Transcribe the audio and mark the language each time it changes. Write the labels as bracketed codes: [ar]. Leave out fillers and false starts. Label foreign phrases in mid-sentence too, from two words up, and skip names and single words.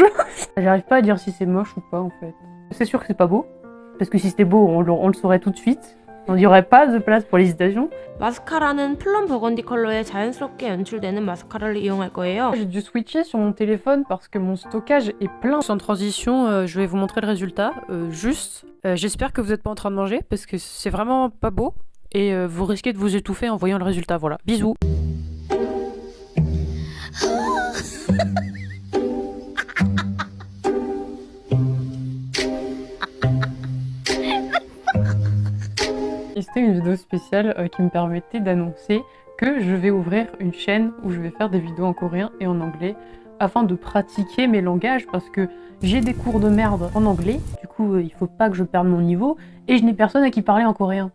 [fr] J'arrive pas à dire si c'est moche ou pas en fait. C'est sûr que c'est pas beau. Parce que si c'était beau, on le saurait tout de suite. Il n'y aurait pas de place pour l'hésitation. [ko] 마스카라는 플럼 버건디 컬러에 자연스럽게 연출되는 마스카라를 이용할 거예요. [fr] J'ai dû switcher sur mon téléphone parce que mon stockage est plein. Sans transition, je vais vous montrer le résultat. J'espère que vous n'êtes pas en train de manger parce que c'est vraiment pas beau. Et vous risquez de vous étouffer en voyant le résultat. Voilà. Bisous. Et c'était une vidéo spéciale qui me permettait d'annoncer que je vais ouvrir une chaîne où je vais faire des vidéos en coréen et en anglais afin de pratiquer mes langages parce que j'ai des cours de merde en anglais, du coup il faut pas que je perde mon niveau et je n'ai personne à qui parler en coréen.